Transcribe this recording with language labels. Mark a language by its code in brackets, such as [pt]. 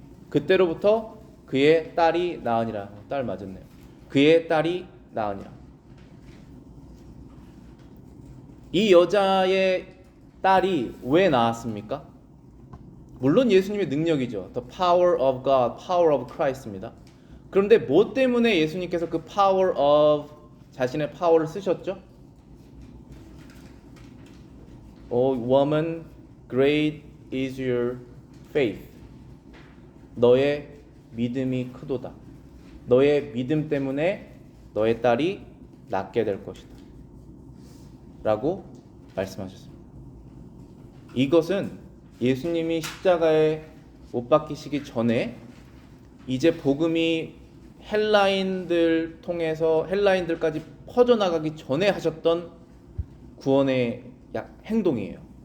[ko] 그때로부터 그의 딸이 나으니라. 딸 맞았네요. 그의 딸이 나으니라. 이 여자의 딸이 왜 나았습니까? 물론 예수님의 능력이죠. [en] The power of God, power of Christ [ko] 입니다. 그런데 뭐 때문에 예수님께서 그 power of 자신의 파워를 쓰셨죠? [en] Oh woman, great is your faith. [ko] 너의 믿음이 크도다. 너의 믿음 때문에 너의 딸이 낫게 될 것이다. 라고 말씀하셨습니다. 이것은 예수님이 십자가에 못 박히시기 전에 이제 복음이 헬라인들 통해서 헬라인들까지 퍼져나가기 전에 하셨던 구원의 행동이에요.